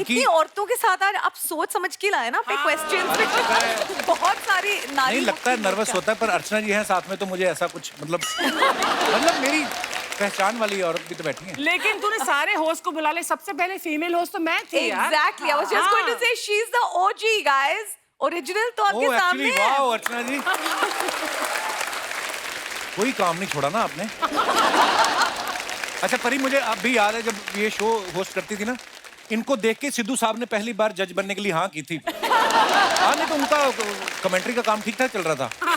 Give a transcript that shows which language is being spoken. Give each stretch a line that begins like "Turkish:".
Hindi: इतनी औरतों के साथ आप सोच समझ के लाए ना अपने क्वेश्चंस। बहुत सारी नारी नहीं लगता है, नर्वस होता है, पर अर्चना जी हैं साथ में तो मुझे ऐसा कुछ मतलब मेरी पहचान वाली औरत भी तो बैठी है। लेकिन तूने सारे होस्ट को बुला ले, सबसे पहले फीमेल होस्ट तो मैं थी यार।
English: Exactly. I was just going to say she's the OG guys.
Hindi: Original तो आपके ओह सामने
English: actually,
Hindi: है। वाह अर्चना जी, कोई काम नहीं छोड़ा ना आपने। अच्छा परी, मुझे अब भी याद है जब ये शो होस्ट करती थी ना, इनको देख के सिद्धू साहब ने पहली बार जज बनने के लिए हाँ की थी। हाँ, नहीं तो उनका कमेंट्री का काम ठीक ठाक चल रहा था।